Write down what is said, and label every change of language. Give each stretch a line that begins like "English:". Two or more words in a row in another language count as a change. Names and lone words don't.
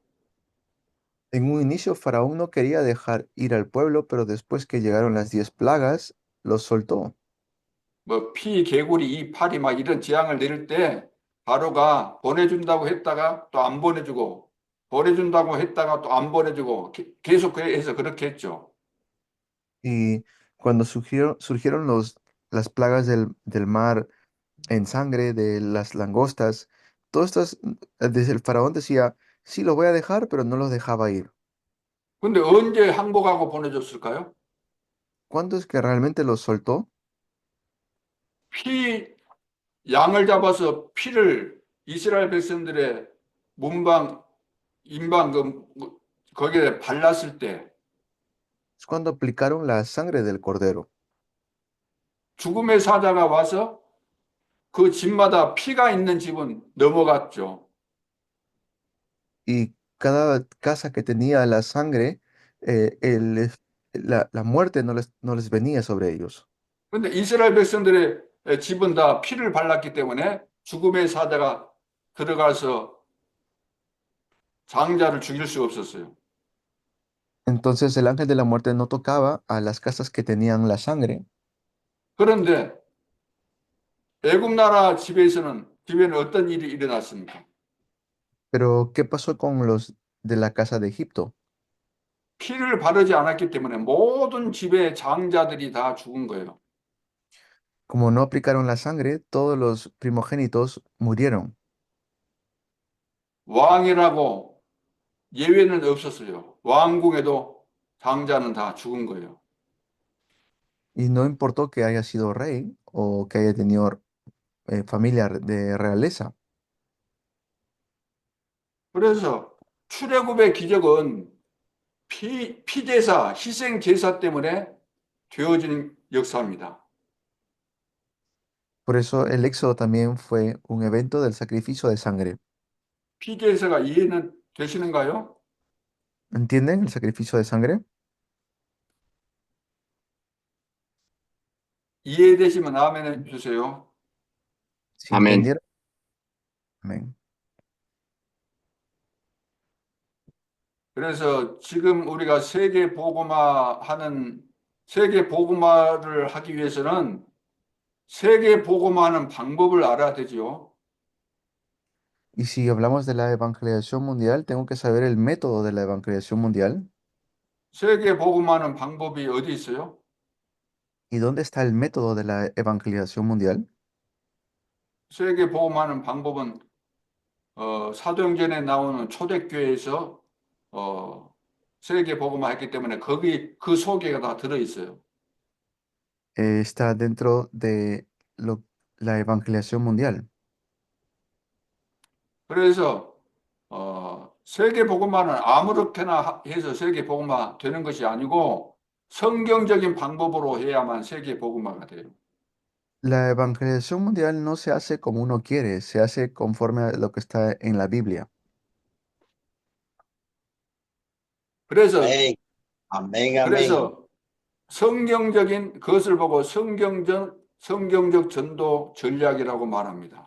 Spanish: En un inicio, Faraón no quería dejar ir al pueblo, pero después que llegaron las 10 plagas, los soltó.
Korean: 뭐 피, 개구리, 이, 파리 막 이런 재앙을 내릴 때 바로가 보내준다고 했다가 또 안 보내주고 보내준다고 했다가 또 안 보내주고 계속 해서 그렇게 했죠.
Spanish: Y cuando surgieron las plagas del mar en sangre, de las langostas, todas estas, desde el faraón decía, sí, los voy a dejar, pero no los dejaba ir.
Korean: 근데 언제 항복하고 보내줬을까요?
Spanish: ¿Cuándo es que realmente los soltó?
Korean: 피, 양을 잡아서 피를 이스라엘 백성들의 문방, 인방 거기에 발랐을 때
Spanish: Es cuando aplicaron la sangre del cordero.
Korean: 죽음의 사자가 와서 그 집마다 피가 있는 집은 넘어갔죠.
Spanish: Y cada casa que tenía la sangre, la muerte no les venía sobre ellos.
Korean: 근데 이스라엘 백성들의 집은 다 피를 발랐기 때문에 죽음의 사자가 들어가서 장자를 죽일 수 없었어요.
Spanish: Entonces el ángel de la muerte no tocaba a las casas que tenían la sangre.
Korean: 그런데 애굽 나라 집에는 어떤 일이 일어났습니까?
Spanish: Pero ¿qué pasó con los de la casa de Egipto?
Korean: 피를 바르지 않았기 때문에 모든 집의 장자들이 다 죽은 거예요. Como no aplicaron la sangre, todos los primogénitos murieron. 왕이라고 예외는 없었어요. 왕궁에도 장자는 다 죽은 거예요.
Spanish: Y no importó que haya sido rey o que haya tenido familia de realeza.
Korean: 그래서 출애굽의 기적은 피제사, 희생 제사 때문에 되어진 역사입니다.
Spanish: Por eso el éxodo también fue un evento del sacrificio de sangre.
Korean: 피제사가 이해는 되시는가요?
Spanish: ¿Entienden el sacrificio de sangre?
Korean: 이해되시면 아멘 해주세요.
Spanish: Si Amén. entendieron, amén.
Korean: 그래서 지금 우리가 세계 복음화를 하기 위해서는 세계 복음화하는 방법을 알아야 되지요.
Spanish: Y si hablamos de la evangelización mundial, tengo que saber el método de la evangelización mundial.
Korean: 세계 복음화하는 방법이 어디 있어요?
Spanish: ¿Y dónde está el método de la evangelización mundial?
Korean: 세계 복음화하는 방법은 사도행전에 나오는 초대교회에서 세계 복음화했기 때문에 거기 그 소개가 다 들어 있어요.
Spanish: está dentro de la evangelización mundial.
Korean: 그래서 세계 복음화는 아무렇게나 해서 세계 복음화 되는 것이 아니고 성경적인 방법으로 해야만 세계 복음화가 돼요.
Spanish: La evangelización mundial no se hace como uno quiere, se hace conforme a lo que está en la Biblia.
Korean: 그래서
Spanish: Amén, amén, amén.
Korean: 그래서 성경적인 그것을 보고 성경적 전도 전략이라고 말합니다.